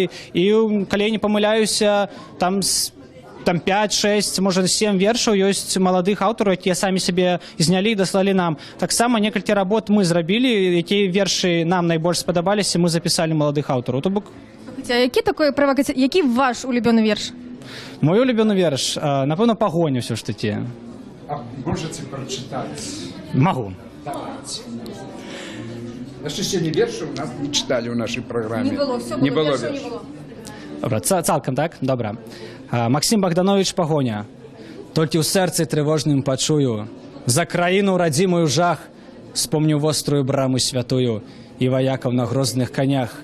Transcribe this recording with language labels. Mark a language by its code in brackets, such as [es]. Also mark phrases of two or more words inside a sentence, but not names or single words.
[be] І, калі я не памыляюся, там 5-6, можа 7 вершаў ёсць маладых аўтараў, якія самі сябе знялі і даслалі нам. Таксама некалькі работ мы зрабілі, якія вершы нам найбольш спадабаліся, мы запісалі маладых аўтараў. То бок... Які ваш улюбёны верш? Мой улюбёны верш, напэўна, «Пагоня» ўсё ж такі. [ru] А можете прочитать? Могу. Давайте. [be] Яшчэ сёння вершы у нас [ru] не читали [be] ў нашай праграме. [ru] Не было, все не было, было [be] вершаў не было. Добра, цалкам, так? Добра. Максим Богданович «Пагоня». Толькі ў сэрцы трывожным пачую. За краіну радзімую жах. Вспомню вострую браму святую і ваякаў на грозных канях.